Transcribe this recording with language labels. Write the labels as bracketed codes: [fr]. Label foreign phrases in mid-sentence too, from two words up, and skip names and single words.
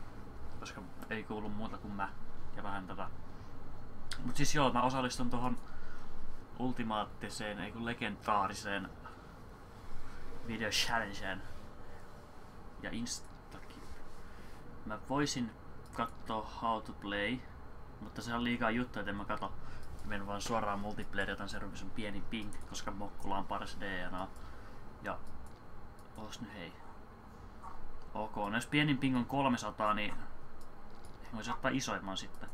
[fi] Koska ei kuulu muuta kuin mä ja vähän tätä. Mut siis joo, mä osallistun tohon ultimaattiseen, ei kun legendaariseen video challengeen ja instakin. Mä voisin katsoa [en] how to play, [fi] mutta se on liikaa juttu, että en mä kato. Menen vaan suoraan multiplayer, joten serverissä on pieni ping, koska Mokkulla on paras DNA. Ja oos nyt hei. Ok, no jos pienin ping on 300, niin voisi ottaa isoimman sitten.